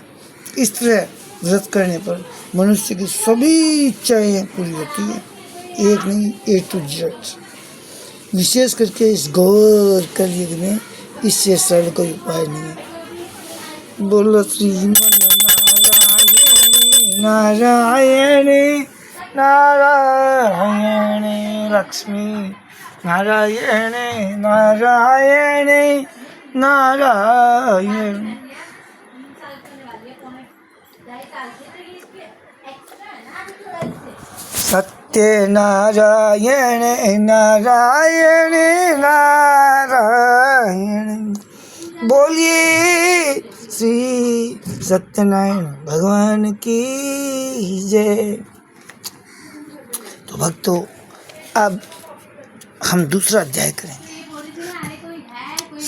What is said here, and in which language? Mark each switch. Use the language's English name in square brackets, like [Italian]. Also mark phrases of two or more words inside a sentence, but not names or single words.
[Hindi] इस तरह व्रत करने पर मनुष्य की सभी इच्छाएं पूरी होती है, एक नहीं, [English] A to Z। [Hindi] विशेष करके इस घोर कलयुग में इससे सरल कोई उपाय नहीं है। बोलो श्रीमन नारायण नारायण लक्ष्मी नारायण नारायण नारायण। सत्य नारायण नारायण नारायण। बोलिए श्री सत्यनारायण भगवान की जय। तो भक्तों, अब हम दूसरा अध्याय करेंगे।